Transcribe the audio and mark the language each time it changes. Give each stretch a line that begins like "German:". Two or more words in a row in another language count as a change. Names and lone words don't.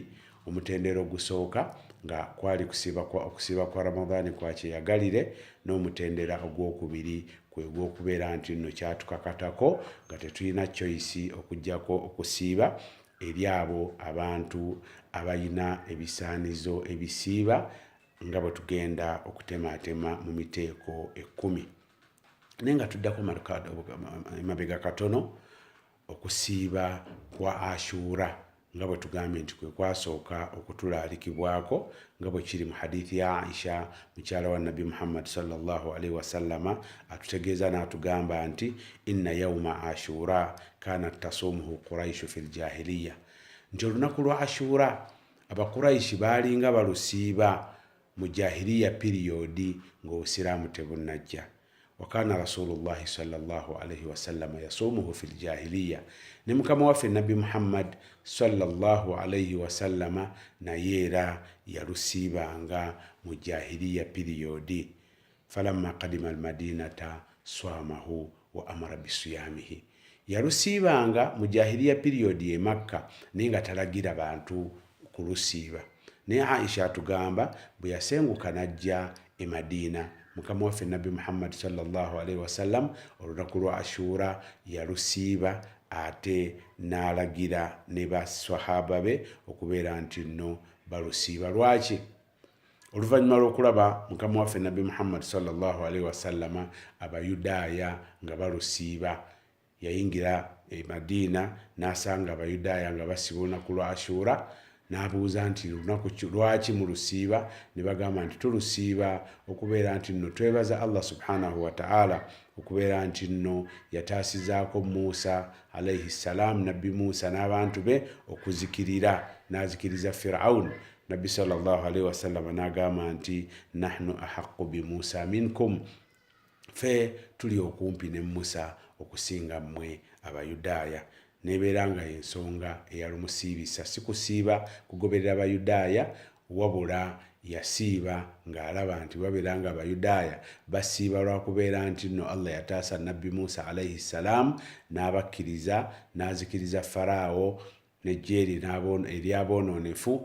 Ganda: Omutendera ogusooka nga kwali okusiiba kwa Ramadaani kwa kyeyagalire, n'omutendera ogwokubiri kwe gw'okubeera nti nno kyatukakatako nga tetulina choice okuggyako okusiiba eri abo abantu abalina ebisaanizo ebisiiba nga bwe tugenda okutemaatema mu miteeko 10. Naye nga tuddako emabega katono, okusiiba kwa Ashura nga bwe tugambye nti kwe kwasooka okutulaalikibwako nga bwe kiri mu hadithi ya Aisha mukyala wa Nabbi Muhammad
Arabic: صلى الله عليه وسلم,
Ganda: atutegeeza n'atugamba nti
Arabic: إن يوم عاشوراء كانت تصومه قريش في الجاهلية,
Ganda: nti olunaku lwa Ashura abakuraishi baalinga balusiiba mu jahiliya piriyodi ng'obusiraamu tebunnajja.
Arabic: وكان رسول الله صلى الله عليه وسلم يصومه في الجاهلية,
Ganda: ne mukama waffe Nabbi Muhammad
Arabic: صلى الله عليه وسلم
Ganda: naye era yalusiibanga mu jahiliya piriyodi.
Arabic: فلما قدم المدينة صامه وأمر بصيامه,
Ganda: yalusiibanga mu jahiliya piriyodi e Makka naye nga talagira bantu kulusiiba. Naye Aisha atugamba bwe yasenguka n'ajja e Madina, mukama waffe Nabbi Muhammad
Arabic: صلى الله عليه وسلم
Ganda: olunaku lwa Ashura yalusiiba, ate n'alagira ne basahaba be okubeera nti nno balusiiba. Lwaki? Oluvannyuma lw'okulaba mukama waffe Nabbi Muhammad
Arabic: صلى الله عليه وسلم
Ganda: Abayudaaya nga balusiiba, yayingira e Madina n'asanga Abayudaaya nga basiba olunaku lwa Ashura, n'abuuza nti lunaku lwaki mulusiiba? Ne bagamba nti tulusiiba okubeera nti nno twebaza Allah
Arabic: سبحانه وتعالى
Ganda: okubeera nti nno yataasizaako Musa
Arabic: عليه السلام,
Ganda: Nabbi Musa n'abantu be okuzikirira, n'azikiriza Firaun.
Arabic: Nabbi صلى الله عليه وسلم
Ganda: n'agamba nti
Arabic: نحن أحق ب موسى منكم,
Ganda: fe tuli okumpi ne Musa okusinga mmwe Abayudaaya. Nebeera nga ensonga eyalumusiibisa si kusiiba kugoberera Abayudaaya, wabula yasiiba ng'alaba nti babeera nga Abayudaaya basiiba lwakubeera nti nno Allah yataasa Nabbi Musa
Arabic: عليه السلام
Ganda: n'abakkiriza, n'azikiriza Faraawo n'eggye eryabonoonefu.